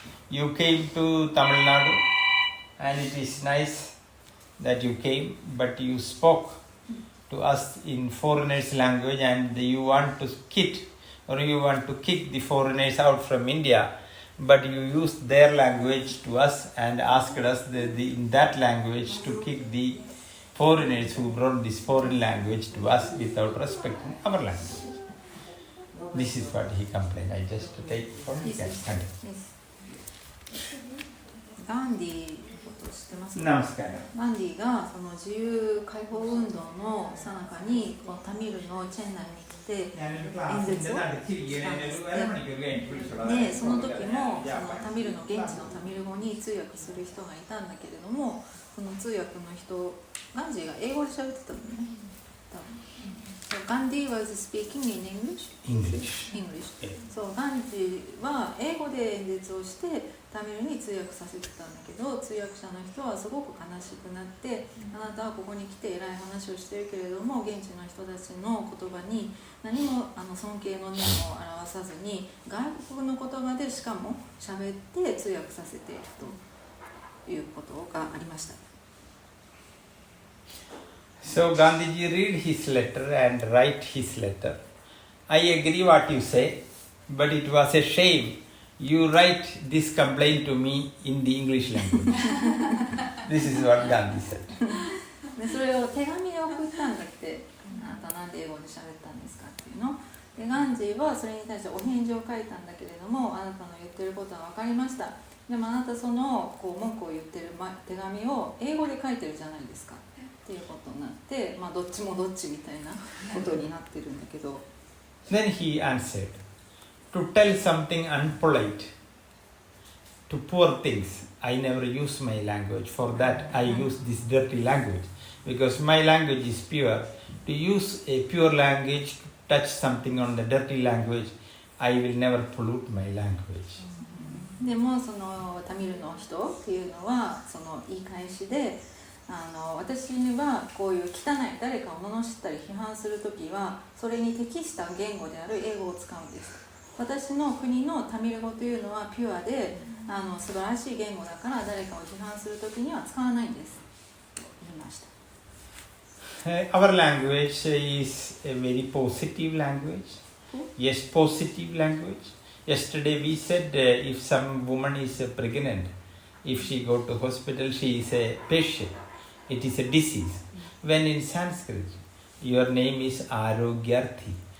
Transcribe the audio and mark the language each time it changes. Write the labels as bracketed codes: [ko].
[en] You came to Tamil Nadu, and it is nice that you came, but you spoke to us in foreigners' language, and you want to kick the foreigners out from India, but you used their language to us and asked us in that language to kick the foreigners who brought this foreign language to us without respecting our language. This is what he complained. I just take from his hand. [ja] ガンディのこと知ってますか？ナマスカラ。ガンディがその自由解放運動の最中にこのタミルのチェンナイに来て演説をしたんですね。で、その時もそのタミルの現地のタミル語に通訳する人がいたんだけれども、その通訳の人、ガンディが英語で喋ってたのね。 [en] So Gandhi was speaking in English? English. [ja] So Gandhi は英語で演説をしてタミルに通訳させてたんだけど、通訳者の人はすごく悲しくなって、あなたはここに来て偉い話をしているけれども、現地の人たちの言葉に何も尊敬の念を表さずに外国の言葉でしかも喋って通訳させているということがありました。 [en] So Gandhiji read his letter and write his letter. I agree what you say, but it was a shame. You write this complaint to me in the English language. This is what Gandhi said. [ja] でそれを手紙で送ったんだって。あなたなんで英語で喋ったんですかっていうの。でガンジーはそれに対してお返事を書いたんだけれども、あなたの言ってることは分かりました。でもあなたその文句を言ってる手紙を英語で書いてるじゃないですか。っていうことになって、どっちもどっちみたいなことになってるんだけど。 [en] Then he answered, to tell something unpolite, to poor things, I never use my language. For that I use this dirty language, because my language is pure. To use a pure language, to touch something on the dirty language, I will never pollute my language. [ja] でもそのタミルの人っていうのはその言い返しで、私にはこういう汚い誰かを罵ったり批判するときはそれに適した言語である英語を使うんです。私の国のタミル語というのはピュアで素晴らしい言語だから誰かを批判するときには使わないんですと言いました。 [en] Our language is a very positive language. Yes, positive language. Yesterday we said if some woman is pregnant, if she go to hospital, she is a patient. It is a disease. When in Sanskrit, your name is Arogyarthi.